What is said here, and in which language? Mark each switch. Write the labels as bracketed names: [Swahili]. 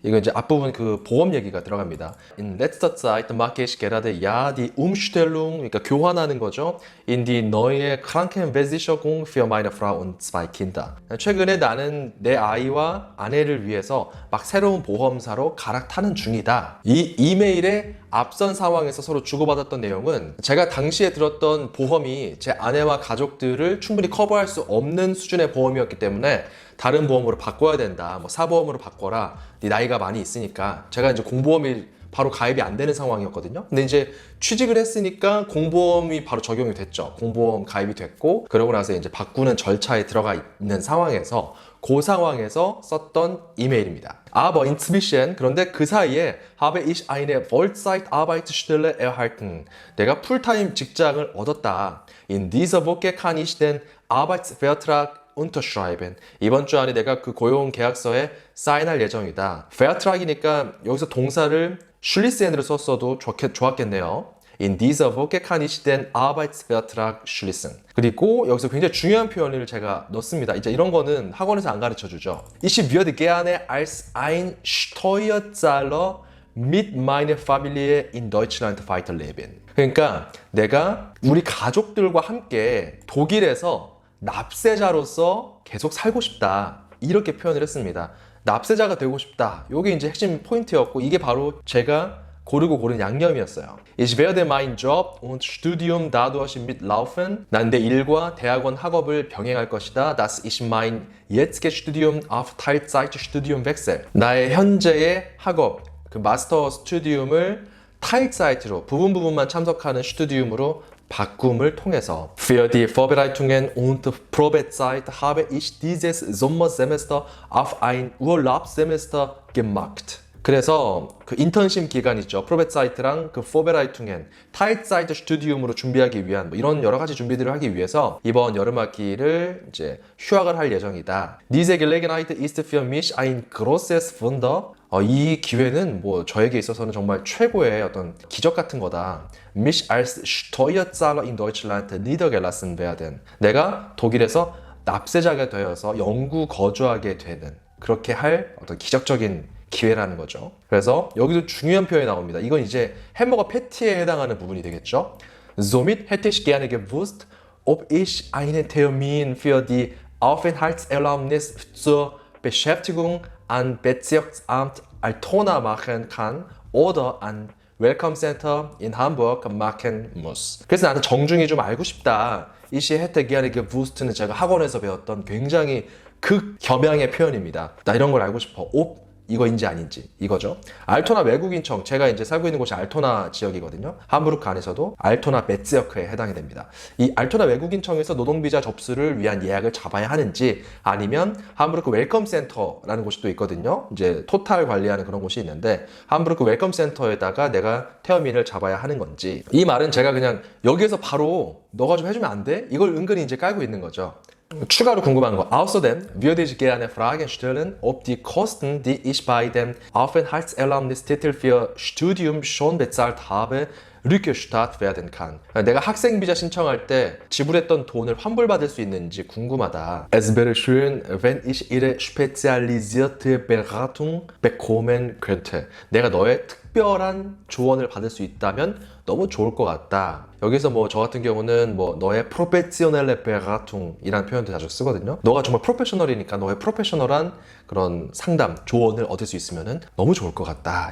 [Korean] 이거 이제 앞부분 그 보험 얘기가 들어갑니다. [German] In letzter Zeit mache ich gerade ja die Umstellung, [Korean] 그러니까 교환하는 거죠. [German] In die neue Krankenversicherung für meine Frau und zwei Kinder. [Korean] 최근에 나는 내 아이와 아내를 위해서 막 새로운 보험사로 갈아타는 중이다. 이 이메일의 앞선 상황에서 서로 주고받았던 내용은 제가 당시에 들었던 보험이 제 아내와 가족들을 충분히 커버할 수 없는 수준의 보험이었기 때문에 다른 보험으로 바꿔야 된다. 뭐 사보험으로 바꿔라. 네 나이가 많이 있으니까. 제가 이제 공보험이 바로 가입이 안 되는 상황이었거든요. 근데 이제 취직을 했으니까 공보험이 바로 적용이 됐죠. 공보험 가입이 됐고, 그러고 나서 이제 바꾸는 절차에 들어가 있는 상황에서 그 상황에서 썼던 이메일입니다. [German] Aber inzwischen, [Korean] 그런데 그 사이에 [German] habe ich eine Vollzeit-Arbeitsstelle erhalten. [Korean] 내가 풀타임 직장을 얻었다. [German] In dieser Woche kann ich den Arbeitsvertrag unterschreiben. [Korean] 이번 주 안에 내가 그 고용 계약서에 사인할 예정이다. Vertrag이니까 여기서 동사를 schließen으로 썼어도 좋았겠네요. [German] In dieser Woche kann ich den Arbeitsvertrag schließen. [Korean] 그리고 여기서 굉장히 중요한 표현을 제가 넣습니다. 이제 이런 거는 학원에서 안 가르쳐 주죠. [German] Ich würde gerne als ein Steuerzahler mit meiner Familie in Deutschland weiterleben. [Korean] 그러니까 내가 우리 가족들과 함께 독일에서 납세자로서 계속 살고 싶다. 이렇게 표현을 했습니다. 납세자가 되고 싶다. 이게 이제 핵심 포인트였고 이게 바로 제가 고른 양념이었어요. [German] Ich werde mein Job und Studium dadurch mitlaufen. [Korean] 난 내 일과 대학원 학업을 병행할 것이다. [German] Dass ich mein jetziges Studium auf Teilzeitstudium wechsle. [Korean] 나의 현재의 학업, 그 마스터 스튜디움을 타일사이트로 부분만 참석하는 스튜디움으로 바꿈을 통해서 [German] Für die Vorbereitungen und Probezeit habe ich dieses Sommersemester auf ein Urlaubssemester gemacht. [Korean] 그래서 그 인턴십 기간 있죠. 프로베사이트랑 그 포베라이퉁엔 타이트사이트 스튜디움으로 준비하기 위한 뭐 이런 여러 가지 준비들을 하기 위해서 이번 여름학기를 이제 휴학을 할 예정이다. [German] Diese Gelegenheit ist für mich ein großes Wunder. [Korean] 이 기회는 뭐 저에게 있어서는 정말 최고의 어떤 기적 같은 거다. [German] Mich als Steuerzahler in Deutschland niedergelassen werden. [Korean] 내가 독일에서 납세자가 되어서 영구 거주하게 되는 그렇게 할 어떤 기적적인 기회라는 거죠. 그래서 여기도 중요한 표현이 나옵니다. 이건 이제 햄버거 패티에 해당하는 부분이 되겠죠. [German] Somit hätte ich gerne gewusst, ob ich einen Termin für die Aufenthaltserlaubnis zur Beschäftigung an Bezirksamt Altona machen kann oder an Welcome Center in Hamburg machen muss. [Korean] 그래서 나는 정중히 좀 알고 싶다. [German] Ich hätte gerne gewusst [Korean] 는 제가 학원에서 배웠던 굉장히 극겸양의 표현입니다. 나 이런 걸 알고 싶어. 이거인지 아닌지 이거죠. 알토나 외국인청, 제가 이제 살고 있는 곳이 알토나 지역이거든요. 함부르크 안에서도 알토나 베츠여크에 해당이 됩니다. 이 알토나 외국인청에서 노동비자 접수를 위한 예약을 잡아야 하는지, 아니면 함부르크 웰컴 센터라는 곳이 또 있거든요. 이제 토탈 관리하는 그런 곳이 있는데 함부르크 웰컴 센터에다가 내가 태어민을 잡아야 하는 건지. 이 말은 제가 그냥 여기에서 바로 너가 좀 해주면 안 돼? 이걸 은근히 이제 깔고 있는 거죠. 추가로 궁금한 거. [German] Außerdem würde ich gerne Fragen stellen, ob die Kosten, die ich bei dem Aufenthaltserlaubnistitel für Studium schon bezahlt habe, rückerstattet werden kann. [Korean] 내가 학생 비자 신청할 때 지불했던 돈을 환불받을 수 있는지 궁금하다. [German] Es wäre schön, wenn ich Ihre spezialisierte Beratung bekommen könnte. [Korean] 내가 너의 특별한 조언을 받을 수 있다면 너무 좋을 것 같다. 여기서 뭐 저 같은 경우는 뭐 너의 프로페시오넬레 베라퉁이라는 표현도 자주 쓰거든요. 너가 정말 프로페셔널이니까 너의 프로페셔널한 그런 상담, 조언을 얻을 수 있으면 너무 좋을 것 같다.